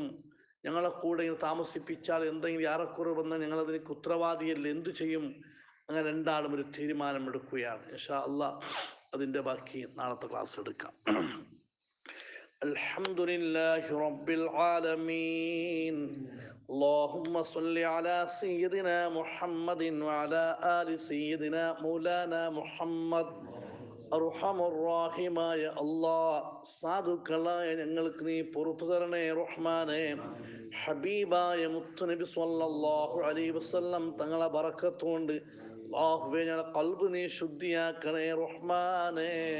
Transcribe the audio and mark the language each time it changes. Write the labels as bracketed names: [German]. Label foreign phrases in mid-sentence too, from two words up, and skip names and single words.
[Malayalam] ഞങ്ങളെ കൂടെ ഇങ്ങനെ താമസിപ്പിച്ചാൽ എന്തെങ്കിലും ഏറെക്കുറെ വന്നാൽ ഞങ്ങളതിലേക്ക് ഉത്തരവാദിയല്ലേ, എന്തു ചെയ്യും? അങ്ങനെ രണ്ടാളും ഒരു തീരുമാനമെടുക്കുകയാണ്. [Arabic] إن شاء الله [Malayalam] അതിൻ്റെ ബാക്കി നാളത്തെ ക്ലാസ് എടുക്കാം. [Arabic] الحمد لله رب العالمين. اللهم صل على سيدنا محمد وعلى آل سيدنا مولانا محمد. [Malayalam] അർഹമുർറാഹിമായ അല്ലാഹ്, സാധുക്കളായ ഞങ്ങൾക്ക് നീ പുറത്തു തരണേ റഹ്മാനെ. ഹബീബായ മുത്തുനബി [Arabic] صلى الله عليه وسلم [Malayalam] തങ്ങളെ ബറക്കത്തുകൊണ്ട് അല്ലാഹുവേ ഞങ്ങളുടെ ഖൽബ് നീ ശുദ്ധിയാക്കണേ റഹ്മാനെ.